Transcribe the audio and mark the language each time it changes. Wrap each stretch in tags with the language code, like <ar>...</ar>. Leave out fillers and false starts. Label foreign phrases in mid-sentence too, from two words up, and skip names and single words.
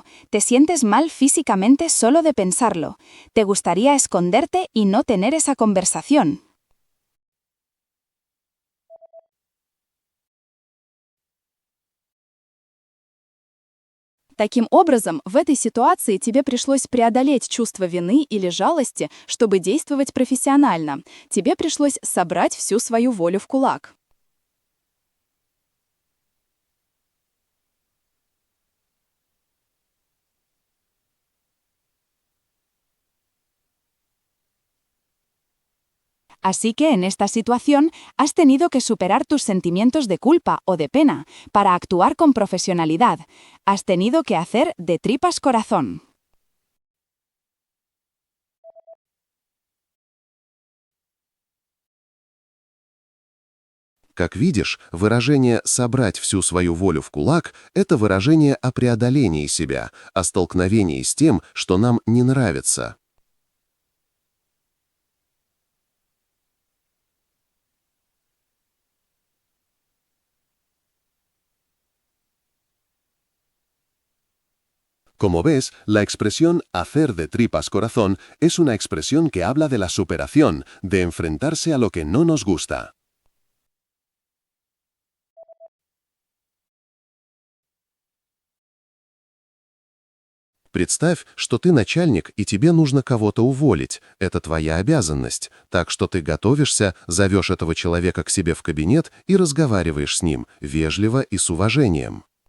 <es>Te sientes mal físicamente solo de pensarlo. Te gustaría esconderte y no tener esa conversación.</es> <ru>Таким образом, в этой ситуации тебе пришлось преодолеть чувство вины или жалости, чтобы действовать профессионально. Тебе пришлось собрать всю свою волю в кулак.</ru> <es>Así que en esta situación has tenido que superar tus sentimientos de culpa o de pena para actuar con profesionalidad. Has tenido que hacer de tripas corazón.</es> <ru>Как видишь, выражение «собрать всю свою волю в кулак» — это выражение о преодолении себя, о столкновении с тем, что нам не нравится.</ru> <es>Como ves, la expresión hacer de tripas corazón es una expresión que habla de la superación, de enfrentarse a lo que no nos gusta.</es> <ru>Представь, что ты начальник, и тебе нужно кого-то уволить. Это твоя обязанность. Так что ты готовишься, зовешь этого человека к себе в кабинет и разговариваешь с ним, вежливо и с уважением.</ru>